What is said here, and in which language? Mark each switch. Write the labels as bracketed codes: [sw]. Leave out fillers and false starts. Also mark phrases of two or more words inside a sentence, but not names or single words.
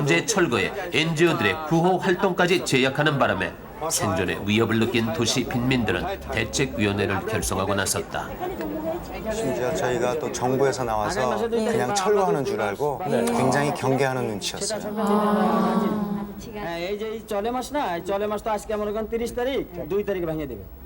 [ko] 강제 철거에 NGO들의 구호 활동까지 제약하는 바람에 생존의 위협을 느낀 도시 빈민들은 대책위원회를 결성하고 나섰다. 심지어 저희가 또 정부에서 나와서 그냥 철거하는 줄 알고 굉장히 경계하는 눈치였어요. [bn] এই যে এই চলে মাস না এই চলে মাস তো আজকে মনে করেন 30 তারিখ 2 তারিখে ভেঙে দেবে